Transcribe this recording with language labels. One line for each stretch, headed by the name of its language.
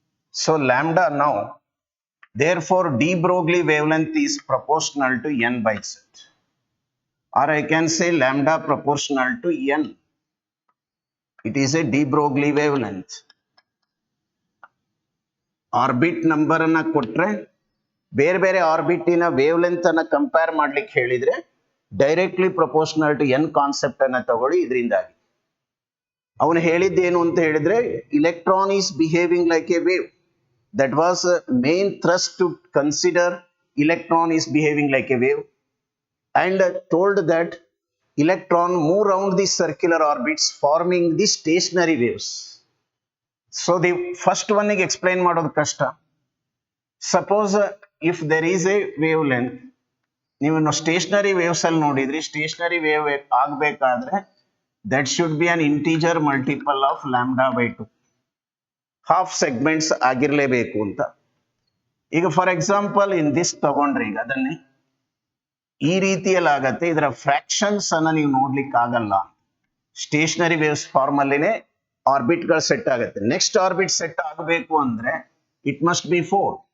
English: So lambda now, therefore de Broglie wavelength is proportional to n by z. Or I can say lambda proportional to n. It is a de Broglie wavelength.
Kannada: Orbit number ಅನ್ನ ಕೊಟ್ರೆ ಬೇರೆ ಬೇರೆ ಆರ್ಬಿಟಿನ wavelength ಅನ್ನ compare ಮಾಡ್ಲಿಕ್ಕೆ ಹೇಳಿದ್ರೆ directly proportional to N concept ಅನ್ನ ತಗೊಳ್ಳಿ. ಇದರಿಂದಾಗಿ ಅವನು ಹೇಳಿದ್ದೇನು ಅಂತ ಹೇಳಿದ್ರೆ
English: Electron is behaving like a wave. That was main thrust to consider electron is behaving like a wave, and told that electron move around the circular orbits forming the stationary waves. So the first one is explain
Kannada: ಮಾಡೋದು ಕಷ್ಟ.
English: Suppose if there is a wavelength,
Kannada: ನೀವು stationery waves ಅಲ್ಲಿ ನೋಡಿದ್ರಿ, stationery wave ಆಗಬೇಕಾದ್ರೆ
English: that should be an integer multiple of lambda by 2.
Kannada: Half segments ಆಗಿರಲೇಬೇಕು ಅಂತ. ಈಗ
English: for example in this
Kannada: ತಗೊಂಡ್ರೆ ಈಗ ಅದನ್ನೇ ಈ ರೀತಿಯಲ್ಲಿ ಆಗತ್ತೆ. ಇದರ ಫ್ರಾಕ್ಷನ್ಸ್ ಅನ್ನ ನೀವು ನೋಡ್ಲಿಕ್ಕೆ ಆಗಲ್ಲ. ಸ್ಟೇಷನರಿ ವೇವ್ಸ್ ಫಾರ್ಮ್ ಅಲ್ಲಿನೇ ಆರ್ಬಿಟ್ ಗಳು ಸೆಟ್ ಆಗುತ್ತೆ. ನೆಕ್ಸ್ಟ್ ಆರ್ಬಿಟ್ ಸೆಟ್ ಆಗಬೇಕು ಅಂದ್ರೆ
English: It must be 4.